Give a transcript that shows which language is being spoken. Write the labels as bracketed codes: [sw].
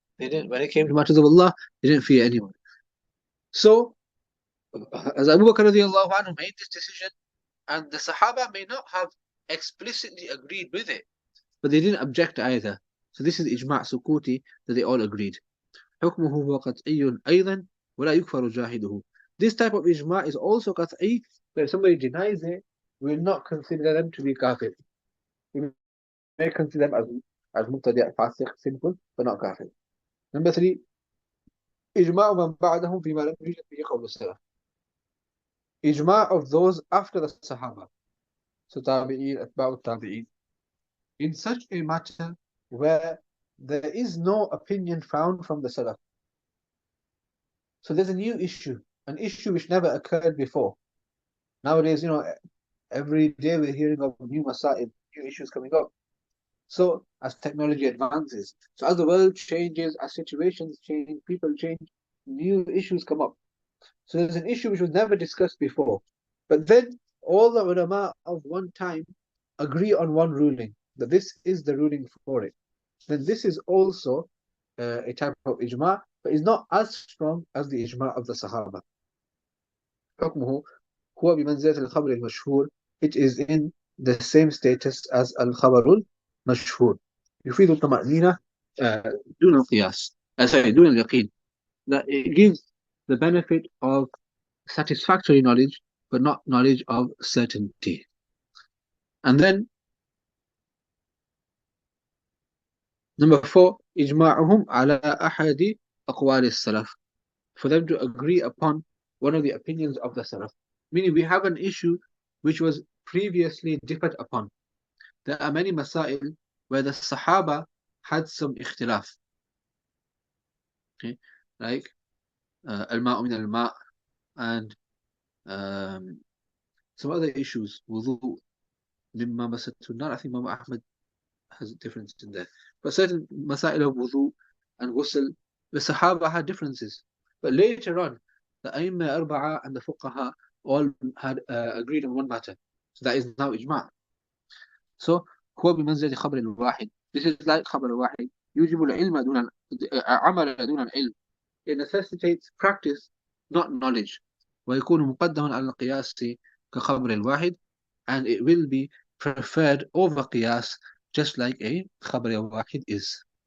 [en] They didn't, when it came to matters of Allah, they didn't fear anyone. So, as Abu Bakr radiallahu anhu made this decision, and the Sahaba may not have explicitly agreed with it, but they didn't object either. So this is إجماع سكوتي, that they all agreed. [ar] حكمه هو قطعي أيضا ولا يكفر جاحده. [en] This type of ijma' is also qat'i, but if somebody denies it, we will not consider them to be kafir. We may consider them as mubtadi', fasiq, sinful, but not kafir. Number three, [ar] إجماع من بعدهم فيما لم يوجد فيه قول السلف. [en] Ijma' of those after the Sahaba, so tabi'in, atba'u tabi'in, in such a matter where there is no opinion found from the Salaf. So there's a new issue, an issue which never occurred before. Nowadays, every day we're hearing of new masail, new issues coming up. So as technology advances, so as the world changes, as situations change, people change, new issues come up. So there's an issue which was never discussed before. But then all the ulama of one time agree on one ruling, that this is the ruling for it. then this is also a type of ijma, but is not as strong as the ijma of the Sahaba. [ar] حكمه هو بمنزلة الخبر المشهور. [en] It is in the same status as [ar] الخبر المشهور. يفيد الطمأنينة دون القياس. دون اليقين. [en] That it gives the benefit of satisfactory knowledge, but not knowledge of certainty. And then number 4, [ar] إجماعهم على أحد أقوال السلف. [en] For them to agree upon one of the opinions of the Salaf. Meaning we have an issue which was previously differed upon. There are many masail where the Sahaba had some ikhtilaf. Okay? Like al-ma'u min al-ma' and some other issues. Wudu mimma masatun nar. I think Imam Ahmad has a difference in there. But certain masail of wudu and ghusl, the Sahaba had differences. But later on, the Aimma Arba'a and the Fuqaha all had agreed on one matter. So that is now ijma'. So [ar] هو بمنزلة خبر الواحد. [en] This is like خبر الواحد. [ar] يوجب العلم دون عمل دون العلم. [en] It necessitates practice, not knowledge. [ar] ويكون مقدما على القياس كخبر الواحد, [en] and it will be preferred over قياس, just like a خبر الواحد is.